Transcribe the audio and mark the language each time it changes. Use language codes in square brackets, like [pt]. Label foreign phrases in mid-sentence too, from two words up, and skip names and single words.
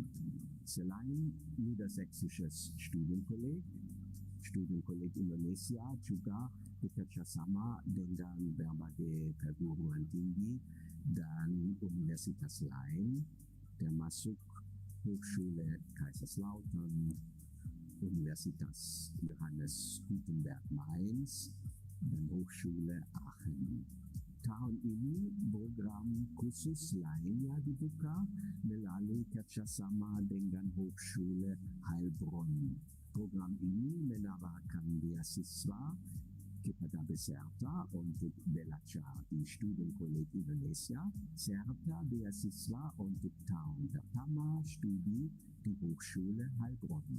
[id] Selain Niedersächsisches Studienkolleg, Studienkolleg Indonesia juga bekerjasama dengan berbagai perguruan tinggi dan universitas lain, termasuk Hochschule Kaiserslautern, Universitas Johannes Gutenberg Mainz, dan Hochschule Aachen. Tahun ini program khusus lainnya dibuka melalui kerjasama dengan Hochschule Heilbronn. Program ini menawarkan beasiswa kepada peserta untuk belajar di Studienkolleg Indonesia serta beasiswa untuk tahun pertama studi di Hochschule Heilbronn.